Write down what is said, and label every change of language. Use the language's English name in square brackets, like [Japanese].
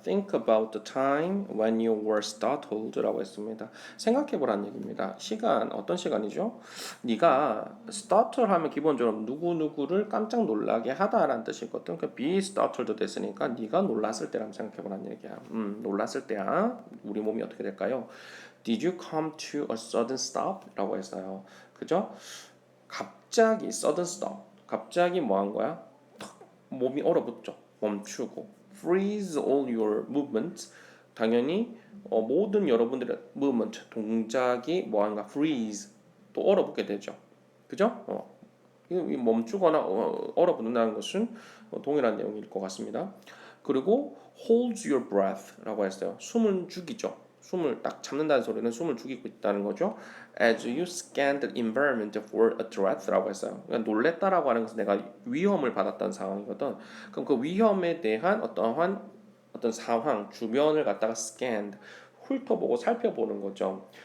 [English] Think about the time when you were startled라고 [Korean] 했습니다. 생각해보라는 얘기입니다. 시간, 어떤 시간이죠? 네가 startle 하면 기본적으로 누구누구를 깜짝 놀라게 하다라는 뜻이거든. 그 be startled 됐으니까 네가 놀랐을 때라고 생각해보라는 얘기야. 놀랐을 때야. 우리 몸이 어떻게 될까요? [English] Did you come to a sudden stop? [Korean] 라고 했어요. 그죠? 갑자기 sudden stop. 갑자기 뭐 한 거야? 몸이 얼어붙죠. 멈추고 [English] freeze all your movements. [Korean] 당연히 모든 여러분들의 movement 동작이 뭐한가 freeze 또 얼어붙게 되죠. 그죠? 이 멈추거나 얼어붙는다는 것은 동일한 내용일 것 같습니다. 그리고 [English] hold your breath라고 [Korean] 했어요. [English] 숨을 죽이죠. [Korean] 숨을 딱 잡는다는 소리는 숨을 죽이고 있다는 거죠. [English] As you scan the environment for a threat라고 [Korean] 했어요. 그러니까 놀랬다라고 하는 것은 내가 위험을 받았다는 상황이거든. 그럼 그 위험에 대한 어떤 상황, 주변을 갖다가 scanned, 훑어보고 살펴보는 거죠.